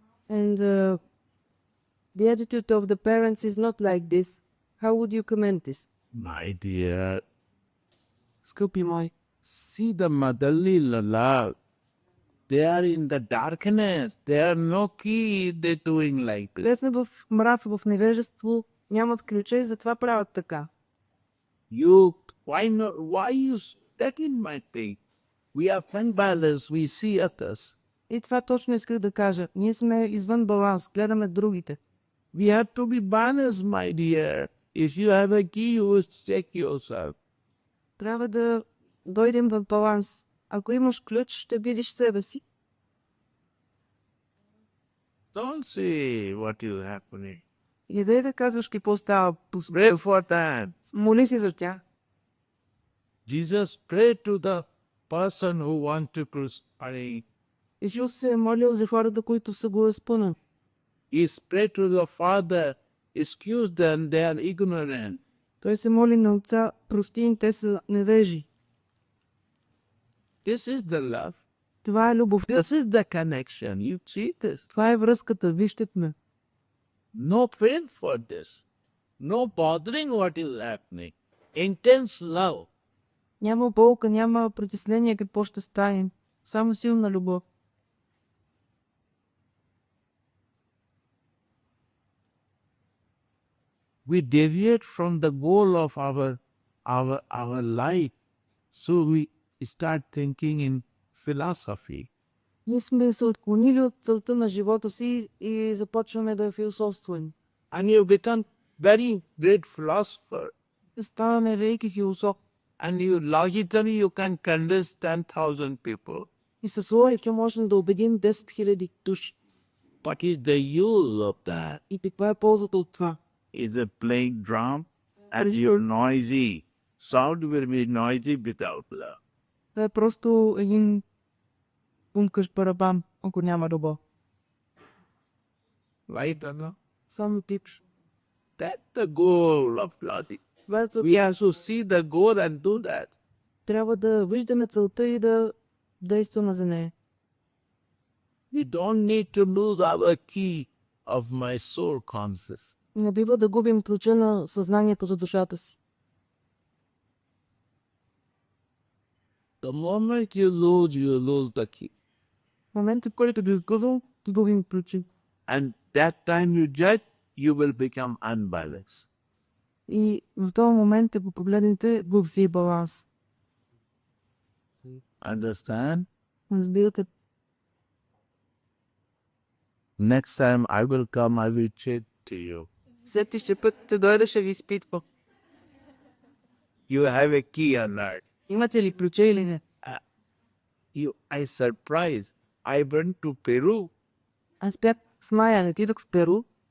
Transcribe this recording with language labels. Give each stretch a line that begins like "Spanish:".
English: And the attitude of the parents is not like this. How would you comment this? My dear,
Bulgarian: Скъпи мой,
English: see the motherly love. They are in the darkness. There are no key. They're doing like this.
Bulgarian: те са в мрак, в невежество, нямат ключа и затова правят така.
English: You, why not? Why you stuck in my thing? We are unbalanced. We see others.
Bulgarian: И това точно исках да кажа. Ние сме извън баланс, гледаме другите.
English: We have to be balanced, my dear. If you have a key, you will check yourself.
Bulgarian: Трябва да дойдем в баланс. Ако имаш ключ, ще видиш себе си.
English: Don't see what is happening.
Bulgarian: И да казваш какво става.
English: Pray for that.
Bulgarian: Моли си за тях.
English: Jesus prayed to the person who want to crucify.
Bulgarian: Исус се е молил за хората, които са го разпънали.
English: He prayed to the Father, excuse them, they are ignorant.
Bulgarian: Той се моли на Отца, прости им, те са невежи.
English: This is the love.
Bulgarian: Това е любовта.
English: This is the connection. You see this.
Bulgarian: Това е връзката, вижте ме.
English: No pain for this. No bothering what is happening. Intense love.
Bulgarian: Няма болка, няма притеснение какво ще стане. Само силна любов.
English: We deviate from the goal of our life. So we start thinking in philosophy.
Bulgarian: Ние сме се отклонили от целта на живота си и започваме да философстваме.
English: And you become very great philosopher.
Bulgarian: Ставаме велики философ.
English: And you logically you can convince 10,000 people.
Bulgarian: И с логика можем да убедим 10 000 души.
English: What is the use of that?
Bulgarian: И каква е ползата от това?
English: Is it playing drum? And you're noisy. Sound will be noisy without love.
Bulgarian: Това е просто един бумкащ барабан, ако няма любов.
English: Right or not?
Bulgarian: Само типш.
English: That's the goal of logic. We have to see the goal and do that.
Bulgarian: Трябва да виждаме целта и да действаме за нея.
English: We don't need to lose our key of my soul conscious.
Bulgarian: Не бива да губим ключа на съзнанието за душата си.
English: The moment you lose the key.
Bulgarian: В момента, в който ги изгубим, губим ключа.
English: And that time you judge, you will become unbalanced.
Bulgarian: И в този момент, ако погледнете, губи баланс.
English: Understand?
Bulgarian: Разбирате?
English: Next time I will come, I will chat to you.
Bulgarian: Следващия път ще дойда, ще ви изпитва.
English: You have a key or not?
Bulgarian: Имате ли ключа или не?
English: I surprised. I went to Peru
Bulgarian: Аз бях с Майя, отидох в Перу